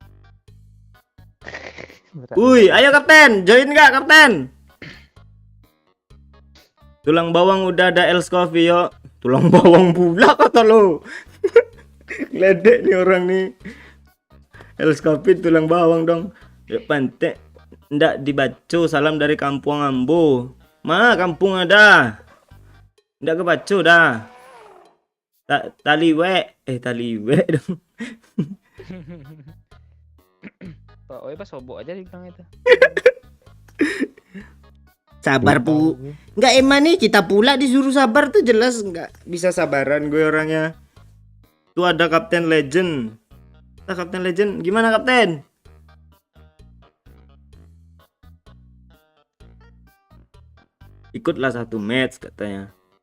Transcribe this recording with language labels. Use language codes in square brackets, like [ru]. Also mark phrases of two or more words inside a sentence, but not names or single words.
[id] Wih, ayo kapten, join nggak kapten? Tulang bawang udah ada Els Coffee Yok. Tulang bawang pula kata lo. Ledek nih orang nih. Els Coffee tulang bawang dong. Ya pantek. [min] Ndak dibaco, salam dari kampung Ambo. Ma, kampung ada. Ndak kebaco dah. [id] Taliwe dong. Pak Oi pas sobok aja dibilang itu. Sabar pu. Nggak emang nih kita pula disuruh sabar tuh jelas nggak bisa sabaran gue orangnya. Tuh ada Kapten Legend. Kapten Legend gimana Kapten? Ikutlah satu match katanya.